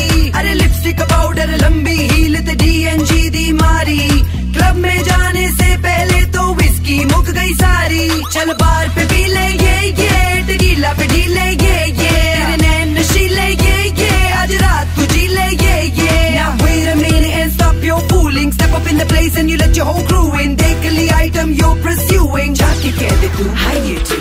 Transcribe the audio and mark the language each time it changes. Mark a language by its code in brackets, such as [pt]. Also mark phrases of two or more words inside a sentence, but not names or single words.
[hi] अरे लिपस्टिक पाउडर लंबी हील [pa] ਤੇ DNG ਦੀ ਮਾਰੀ, [hi] क्लब में जाने से पहले तो विस्की मुक गई सारी। चल बार पे पी ले ये टकीला पे ढीले ये तेरे नैन नशीले ये आज रात तू जी ले ये। [en] Now wait a minute and stop your fooling, step up in the place and you let your whole crew in, [hi] देख ली [en] item you're pursuing, [hi] जाके कह दे तू [en] how you do।